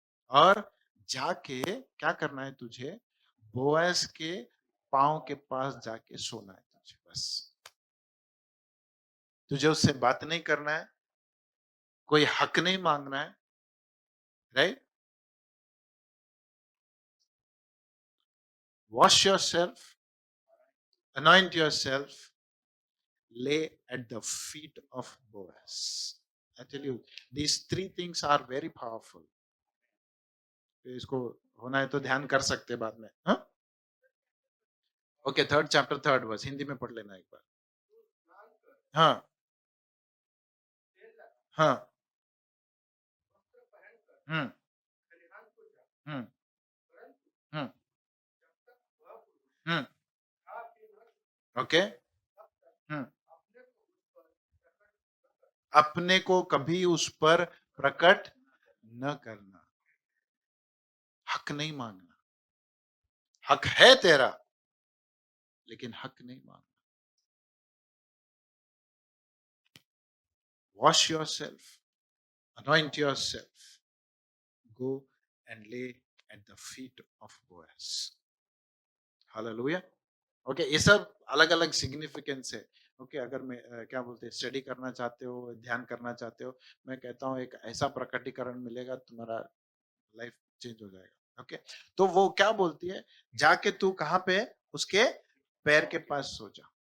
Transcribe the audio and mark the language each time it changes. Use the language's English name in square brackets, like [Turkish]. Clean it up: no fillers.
[Hindi] और जाके क्या करना है तुझे, बोएस के पांव के पास जाके सोना है तुझे, बस। तुझे उससे बात नहीं करना है, कोई हक नहीं मांगना है, right? [English] Wash yourself, anoint yourself, lay at the feet of Boaz. I tell you, these three things are very powerful. [Hindi] तो इसको होना है तो ध्यान कर सकते बाद में, हाँ? Okay, [English] 3rd chapter 3rd verse [Hindi] Hindi में पढ़ लेना एक बार। हाँ, हाँ, हम्म, हम्म, हम्म, हम्म, ओके, हम्म। अपने को कभी उस पर प्रकट न करना, हक नहीं मांगना, हक है तेरा, लेकिन हक नहीं मांगना। [English] Wash yourself, anoint yourself, go and lay at the feet of Boaz. Hallelujah. [Hindi] Okay, ये सब अलग अलग सिग्निफिकेंस है। ओके, अगर मैं क्या बोलते हैं, स्टडी करना चाहते हो, ध्यान करना चाहते हो, मैं कहता हूँ एक ऐसा प्रकटीकरण मिलेगा, तुम्हारा लाइफ चेंज हो जाएगा। ओके, तो वो क्या बोलती है, जाके तू कहाँ पे, उसके पैर के पास सो जा।